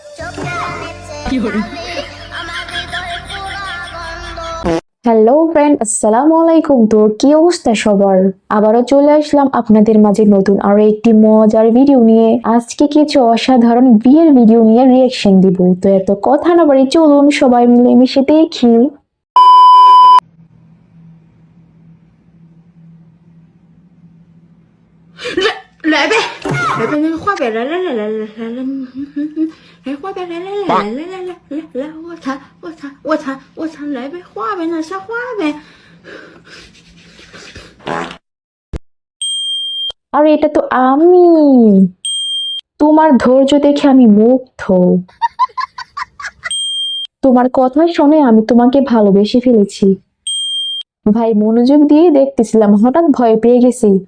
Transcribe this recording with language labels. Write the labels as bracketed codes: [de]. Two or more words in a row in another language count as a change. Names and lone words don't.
[en] hello friend, [bn] আসসালামু আলাইকুম। তো কি অবস্থা সবার? আবারও চলে আসলাম আপনাদের মাঝে নতুন আরো একটি মজার ভিডিও নিয়ে। আজকে কিছু অসাধারণ বিয়ের ভিডিও নিয়ে রিয়াকশন দিব। তো এত কথা না বাড়ি চলুন সবাই মিলে মিশে দেখি। [zh] 来呗，来呗，那个画呗，来，来画呗，来，我擦，来呗，画呗，那瞎画呗。 [bn] আর এটা তো আমি, তোমার ধৈর্য দেখে আমি মুগ্ধ। তোমার কথা শুনে আমি তোমাকে ভালোবেসে ফেলেছি। ভাই মনোযোগ দিয়ে দেখতেছিলাম, হঠাৎ ভয় পেয়ে গেছি।